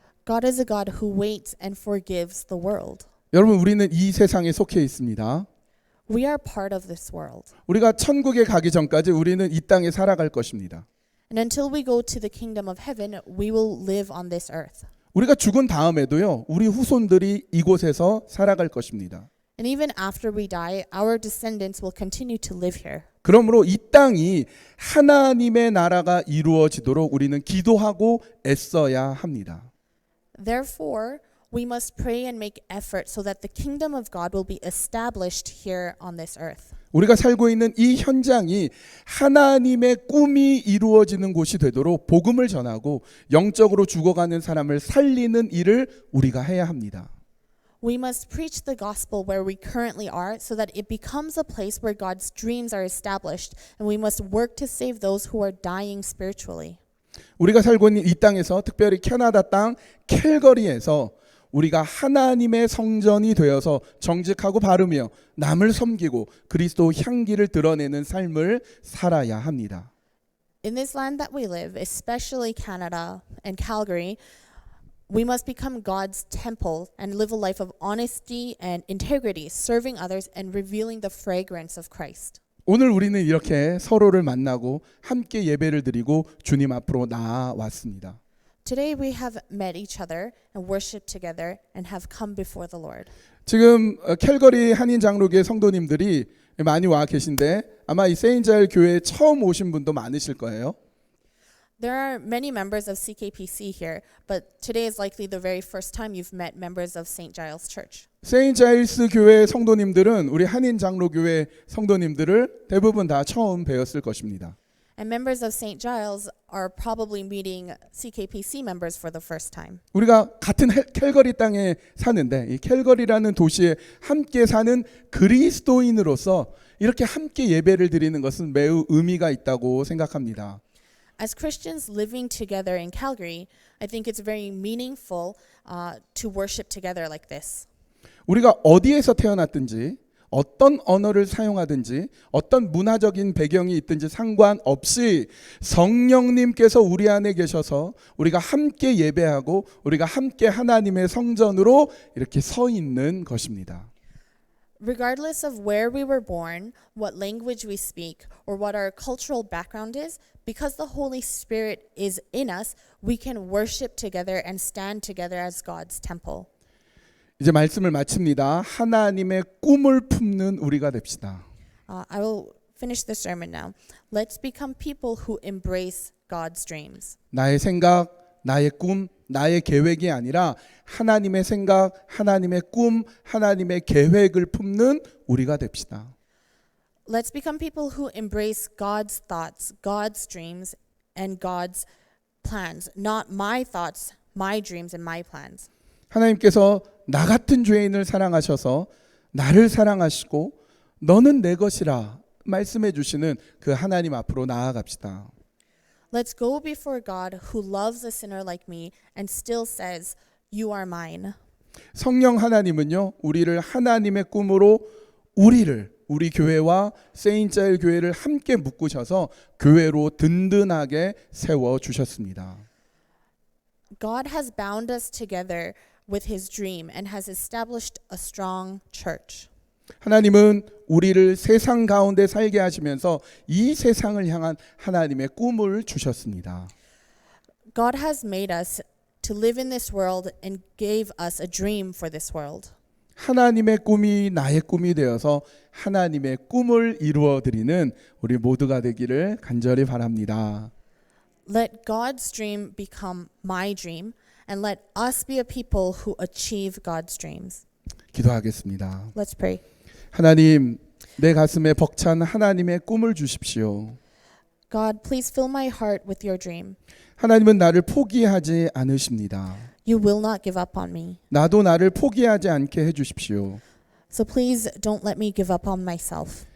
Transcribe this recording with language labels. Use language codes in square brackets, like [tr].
[en] God is a God who waits and forgives the world. [ko] 여러분 우리는 이 세상에 속해 있습니다. [en] We are part of this world. [ko] 우리가 천국에 가기 전까지 우리는 이 땅에 살아갈 것입니다. [en] And until we go to the kingdom of heaven, we will live on this earth. [ko] 우리가 죽은 다음에도요. 우리 후손들이 이곳에서 살아갈 것입니다. [en] And even after we die, our descendants will continue to live here. [ko] 그러므로 이 땅이 하나님의 나라가 이루어지도록 우리는 기도하고 애써야 합니다. [en] Therefore, we must pray and make effort so that the kingdom of God will be established here on this earth. [ko] 우리가 살고 있는 이 현장이 하나님의 꿈이 이루어지는 곳이 되도록 복음을 전하고 영적으로 죽어가는 사람을 살리는 일을 우리가 해야 합니다. [en] We must preach the gospel where we currently are so that it becomes a place where God's dreams are established, and we must work to save those who are dying spiritually. [ko] 우리가 살고 있는 이 땅에서 특별히 캐나다 땅 캘거리에서 우리가 하나님의 성전이 되어서 정직하고 바르며 남을 섬기고 그리스도 향기를 드러내는 삶을 살아야 합니다. [en] In this land that we live, especially Canada and Calgary, we must become God's temple and live a life of honesty and integrity, serving others and revealing the fragrance of Christ. [ko] 오늘 우리는 이렇게 서로를 만나고 함께 예배를 드리고 주님 앞으로 나아왔습니다. [en] Today we have met each other and worshiped together and have come before the Lord. [ko] 지금 캘거리 한인 장로교회 성도님들이 많이 와 계신데 아마 이 세인자일 교회에 처음 오신 분도 많으실 거예요. [en] There are many members of CKPC here, but today is likely the very first time you've met members of St. Giles Church. [ko] 세인자일스 교회 성도님들은 우리 한인 장로교회 성도님들을 대부분 다 처음 뵈었을 것입니다. [en] And members of St. Giles are probably meeting CKPC members for the first time. [ko] 우리가 같은 캘거리 땅에 사는데 이 캘거리라는 도시에 함께 사는 그리스도인으로서 이렇게 함께 예배를 드리는 것은 매우 의미가 있다고 생각합니다. [en] As Christians living together in Calgary, I think it's very meaningful to worship together like this. [ko] 우리가 어디에서 태어났든지 어떤 언어를 사용하든지 어떤 문화적인 배경이 있든지 상관없이 성령님께서 우리 안에 계셔서 우리가 함께 예배하고 우리가 함께 하나님의 성전으로 이렇게 서 있는 것입니다. [en] Regardless of where we were born, what language we speak, or what our cultural background is, because the Holy Spirit is in us, we can worship together and stand together as God's temple. [ko] 이제 말씀을 마칩니다. 하나님의 꿈을 품는 우리가 됩시다. [en] I will finish the sermon now. Let's become people who embrace God's dreams. [ko] 나의 생각, 나의 꿈, 나의 계획이 아니라 하나님의 생각, 하나님의 꿈, 하나님의 계획을 품는 우리가 됩시다. [en] Let's become people who embrace God's thoughts, God's dreams, and God's plans, not my thoughts, my dreams, and my plans. [ko] 하나님께서 나 같은 죄인을 사랑하셔서 나를 사랑하시고 너는 내 것이라 말씀해 주시는 그 하나님 앞으로 나아갑시다. [en] Let's go before God who loves a sinner like me and still says, "You are mine." [ko] 성령 하나님은요, 우리를 하나님의 꿈으로 우리 교회와 세인자일 교회를 함께 묶으셔서 교회로 든든하게 세워 주셨습니다. [en] God has bound us together with his dream and has established a strong church. [ko] 하나님은 우리를 세상 가운데 살게 하시면서 이 세상을 향한 하나님의 꿈을 주셨습니다. [en] God has made us to live in this world and gave us a dream for this world. [ko] 하나님의 꿈이 나의 꿈이 되어서 하나님의 꿈을 이루어 드리는 우리 모두가 되기를 간절히 바랍니다. [en] Let God's dream become my dream and let us be a people who achieve God's dreams. [ko] 기도하겠습니다. [en] Let's pray. [ko] 하나님, 내 가슴에 벅찬 하나님의 꿈을 주십시오. [en] God, please fill my heart with your dream. [ko] 하나님은 나를 포기하지 않으십니다. [en] You will not give up on me. [ko] 나도 나를 포기하지 않게 해주십시오. [en] So please don't let me give up on myself.